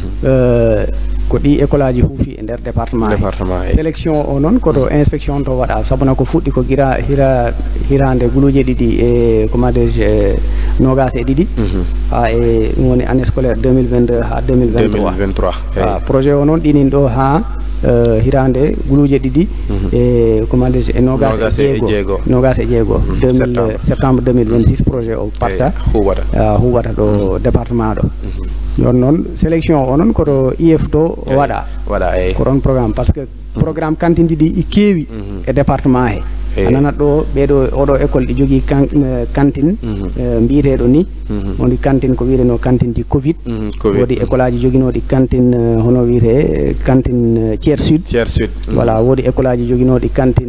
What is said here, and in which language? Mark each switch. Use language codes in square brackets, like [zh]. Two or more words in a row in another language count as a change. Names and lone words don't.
[ff] ko ɗi école aji huufi e nder département sélection o noon koto inspection to waɗa sabuna ko fuɗɗi ko hirande guluje ɗiɗi e commande nogas e ɗiɗi ha e ɗum woni [fr] année scolaire [ff] 2022 ha 2023 projet o noon ɗinin ɗo ha hirande guluje ɗiɗi e commande e nogas e jeego septembre 2026 projet o parta huwata ɗo département ɗo ɗon noon sélection o noon koto IF to waɗa ko ɗon [fr] programme par ce que programme cantine [ff] ɗiɗi i keewi e département he ananat ɗo ɓeɗo oɗo école ɗi jogui cantine mbiyeteɗo ni woni cantine ko wiyeteno cantine ji Covid woodi école aji joguinoɗi cantine hono wiyete cantine Thiers Sud voilà woodi école aji joguinoɗi cantine